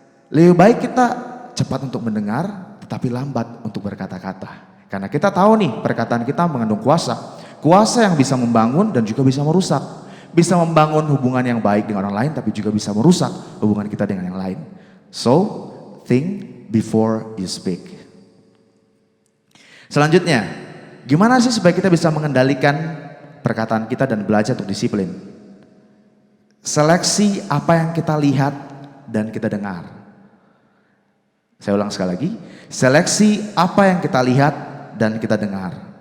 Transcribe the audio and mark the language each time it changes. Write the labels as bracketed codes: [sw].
[id] Lebih baik kita cepat untuk mendengar, tetapi lambat untuk berkata-kata. Karena kita tahu nih perkataan kita mengandung kuasa. Kuasa yang bisa membangun dan juga bisa merusak. Bisa membangun hubungan yang baik dengan orang lain, tapi juga bisa merusak hubungan kita dengan yang lain. [en] So, think before you speak. [id] Selanjutnya, gimana sih supaya kita bisa mengendalikan perkataan kita dan belajar untuk disiplin? Seleksi apa yang kita lihat dan kita dengar. Saya ulang sekali lagi, seleksi apa yang kita lihat dan kita dengar.